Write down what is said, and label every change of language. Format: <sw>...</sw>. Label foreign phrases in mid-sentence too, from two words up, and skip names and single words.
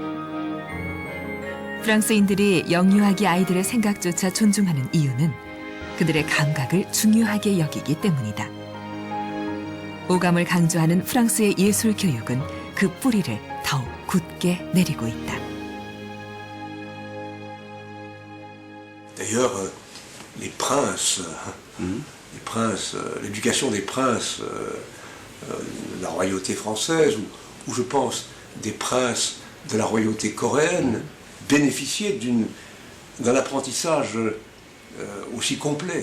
<ko>프랑스인들이 영유아기 아이들의 생각조차 존중하는 이유는 그들의 감각을 중요하게 여기기 때문이다. 오감을 강조하는 프랑스의 예술 교육은 그 뿌리를 더욱 굳게 내리고 있다.</ko> <fr>D'ailleurs, les princes, l'éducation des princes, la royauté française, ou je pense des princes de la royauté coréenne, bénéficiaient d'un apprentissage aussi complet.</fr>